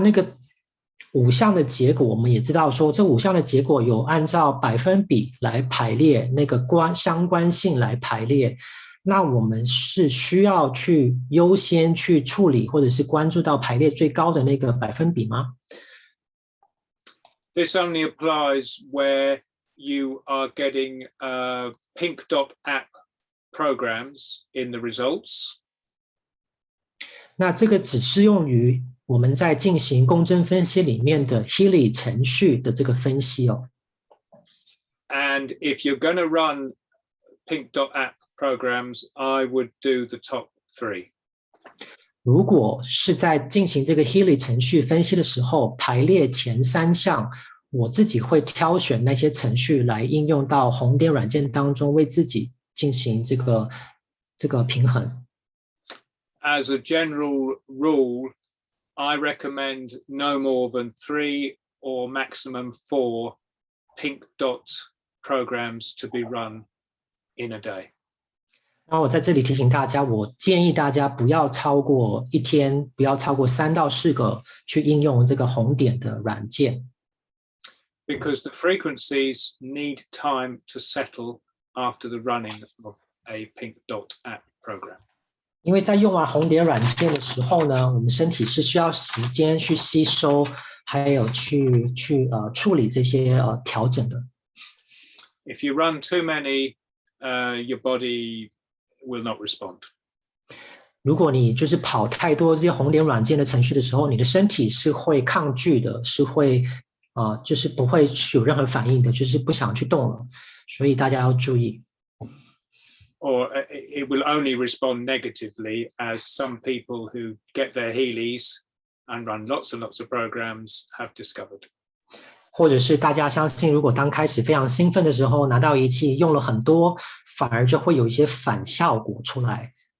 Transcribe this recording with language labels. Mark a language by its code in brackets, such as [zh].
[zh] 那个5项的结果，我们也知道说，这5项的结果有按照百分比来排列，那个相关性来排列。那我们是需要去优先去处理，或者是关注到排列最高的那个百分比吗？ [en] This only applies where you are getting Pink Dot app programs in the results. [zh] 那这个只适用于我们在进行共振分析里面的 healy 程序的这个分析哦。 [en] And if you're going to run Pink Dot app programs, I would do the top 3. [zh] 如果是在进行这个 healy 程序分析的时候，排列前3项，我自己会挑选那些程序来应用到红点软件当中，为自己进行这个平衡。 [en] As a general rule, I recommend no more than 3 or maximum 4 Pink Dot programs to be run in a day. [zh] 那我在这里提醒大家，我建议大家不要超过1天，不要超过3到4个去应用这个红点的软件。 [en] Because the frequencies need time to settle after the running of a Pink Dot app program. [zh] 因为在用完红点软件的时候呢，我们身体是需要时间去吸收，还有去处理这些调整的。 [en] If you run too many, your body will not respond. [zh] 如果你就是跑太多这些红点软件的程序的时候，你的身体是会抗拒的，是会就是不会有任何反应的，就是不想去动了。所以大家要注意。 [en] Or it will only respond negatively, as some people who get their healies and run lots and lots of programs have discovered. [zh] 或者是大家相信，如果刚开始非常兴奋的时候拿到仪器用了很多，反而就会有一些反效果出来。